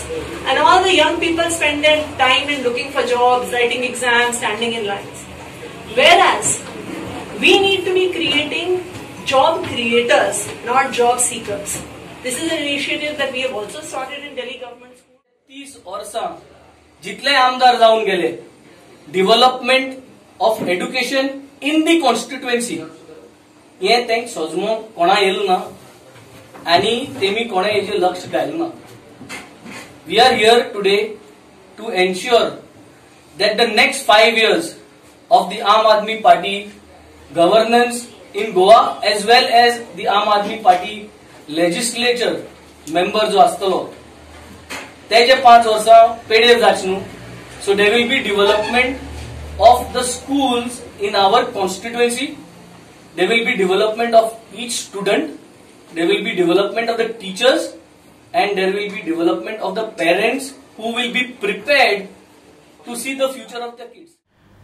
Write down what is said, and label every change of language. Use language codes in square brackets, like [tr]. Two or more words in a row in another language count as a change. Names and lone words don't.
[en] And all the young people spend their time in looking for jobs, writing exams, standing in lines. Whereas, we need to be creating job creators, not job seekers. This is an initiative that we have also started in Delhi government school. [kok] 30 वर्सां जितले आमदार जाऊन गेले, [en] development of education in the constituency [kok] हे तेंक सोजमो कोणा येलो ना आनी तेमी कोणा हेजे लक्ष घाल ना. [en] We are here today to ensure that the next 5 years of the Aam Aadmi Party governance in Goa as well as the Aam Aadmi Party legislature member [kok] जो आसतलो तेजे 5 वर्सां पेडेर जाचनु. [en] So there will be development of the schools in our constituency. There will be development of each student. There will be development of the teachers, and there will be development of the parents who will be prepared to see the future of their kids.